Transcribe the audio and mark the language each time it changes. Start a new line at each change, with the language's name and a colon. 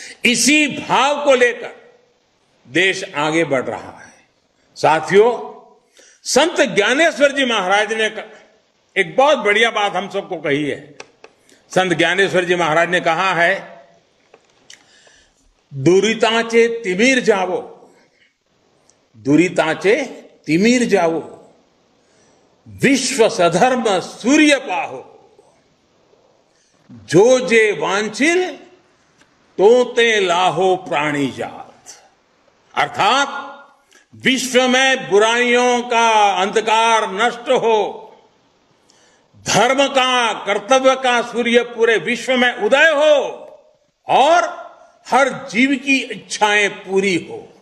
Hindi: इसी भाव को लेकर देश आगे बढ़ रहा है। साथियों, संत ज्ञानेश्वर जी महाराज ने एक बहुत बढ़िया बात हम सबको कही है। संत ज्ञानेश्वर जी महाराज ने कहा है,
Marathi: दुरिताचे तिमीर जावो, दुरिताचे तिमीर जावो, विश्व सधर्म सूर्य पाहो, जो जे वांछिल तो ते लाहो प्राणी जात।
Hindi: अर्थात विश्व में बुराइयों का अंधकार नष्ट हो, धर्म का, कर्तव्य का सूर्य पूरे विश्व में उदय हो और हर जीव की इच्छाएं पूरी हो।